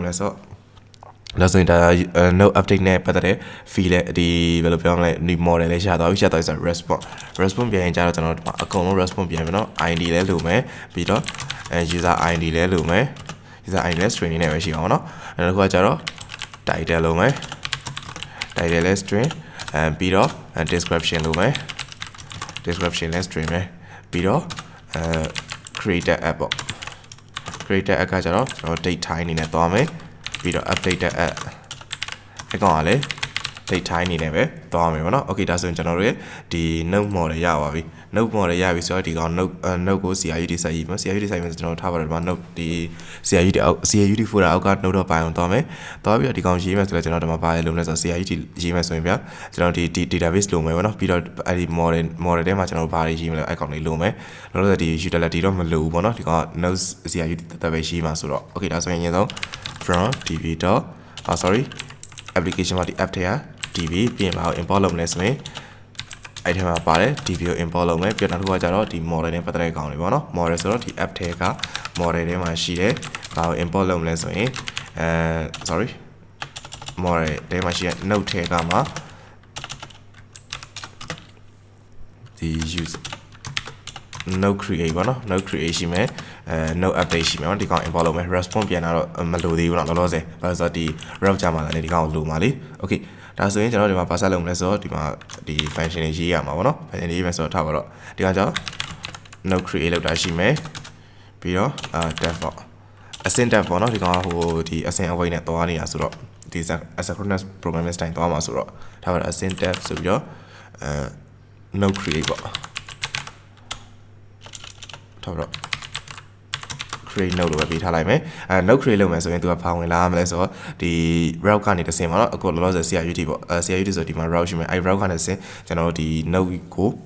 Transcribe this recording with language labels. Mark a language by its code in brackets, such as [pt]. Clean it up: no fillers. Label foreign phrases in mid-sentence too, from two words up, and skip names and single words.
[my] လဲဆိုတော့နောက်ဆိုရင်ဒါ [en] node update [my] နဲ့ပတ်သက်တဲ့ fee လဲဒီဘယ်လိုပြောမလဲ [en] new model [my] လဲရှာသွားပြီရှာသွားပြီဆို response ပြန်ရင်ကြတော့ကျွန်တော်ဒီမှာအကုန်လုံး response ပြန်ပြီเนาะ id လဲလိုမယ်ပြီးတော့ [en] user id [my] လဲလိုမယ် [en] user id [my] လဲ string နဲ့ပဲရှိအောင်เนาะနောက်တစ်ခုကကြတော့ title လိုမယ် title လဲ string ပြီးတော့ description လိုမယ် description လဲ string ပဲပြီးတော့ [en] create app [my] ပေါ့ [en] created app [my] ကကျတော့ကျွန်တော် [en] date time [my] အနေနဲ့သွားမယ်ပြီးတော့ [en] updated app [my] အကောင်ကလည်း [en] date time [my] အနေနဲ့ပဲသွားမယ်ပေါ့နော် okay ဒါဆိုရင် ကျွန်တော်တို့ရဲ့ဒီ [en] node model [my] ရပါပြီ [en] node model [my] ရပြီဆိုတော့ဒီကောင် node ကို CRUD ဆက်ရေးမယ် CRUD ဆက်ရေးမယ်ကျွန်တော်ထားပါတယ်ဒီမှာ node ဒီ [en] CRUD folder [my] အောက်က node တော့ပိုင်းအောင်သွားမယ်သွားပြီးတော့ဒီကောင်ရေးမယ်ဆိုတော့ကျွန်တော်ဒီမှာပါတယ်လို့လဲဆိုတော့ CRUD ရေးမယ်ဆိုရင်ဗျာကျွန်တော်ဒီ database လိုမယ်ပေါ့နော်ပြီးတော့အဲ့ဒီ model ထဲမှာကျွန်တော်ဘာတွေရေးမလဲအဲ့ကောင်လေးလိုမယ်လောလောဆယ်ဒီ utility တော့မလိုဘူးပေါ့နော်ဒီကောင် [en] node CRUD [my] တက်ပဲရေးမှာဆိုတော့ okay ဒါဆိုရင်အရင်ဆုံး [en] from db. sorry application [my] မှာဒီ app ထဲက db ပြင်လာအောင် import လုပ်မလဲဆိုရင်အဲ့ထဲမှာပါတယ် db ကို import လုပ်မယ်ပြီးတော့နောက်တစ်ခုကကျတော့ဒီ model နဲ့ပတ်သက်တဲ့ကောင်တွေပေါ့နော် model ဆိုတော့ဒီ app ထဲက model ထဲမှာရှိတဲ့ဒါကို import လုပ်မလဲဆိုရင် sorry model ထဲမှာရှိတဲ့ node ထဲကမှာ ဒီ [en] user node create [my] ပေါ့နော် [en] node create [my] ရှိမယ် [en] node update [my] ရှိမယ်เนาะဒီကောင် import လုပ်မယ် response ပြန်လာတော့မလိုသေးဘူးเนาะလောလောဆ ယ်ဘာလို့ဆိုတော့ဒီ route ကြမှာလည်းဒီကောင်ကိုလိုမှာလေ okay ဒါဆိုရင်ကျွန်တော်ဒီမှာဘာဆက်လုပ်မလဲဆိုတော့ဒီမှာဒီ function တွေရေးရမှာပေါ့နော် function တွေရေးမယ်ဆိုတော့ထားပါတော့ဒီကောင်ကြောင့် [en] node create [my] လောက်တာရှိမယ်ပြီးတော့dev ပေါ့ [en] async dev [my] ပေါ့နော်ဒီကောင်ကဟိုဒီ [en] async await [my] နဲ့သွားနေတာဆိုတော့ဒီ [en] asynchronous programming style [my] သွားမှာဆိုတော့ထားပါတော့ [en] async dev [my] ဆိုပြီးတော့ [en] node create [my] ပေါ့ ထားပါတော့ [en] create node [my] လို့ပဲပေးထားလိုက်မယ် [en] node create [my] လုပ်မယ်ဆိုရင်သူကဘာဝင်လာမလဲဆိုတော့ဒီ route ကနေတစ်ဆင့်ပါတော့အခုလောလောဆယ် CRUD ပေါ့CRUD ဆိုဒီမှာ route ရှိမယ်အဲ့ route ကနေတစ်ဆင့်ကျွန်တော်တို့ဒီ node ကို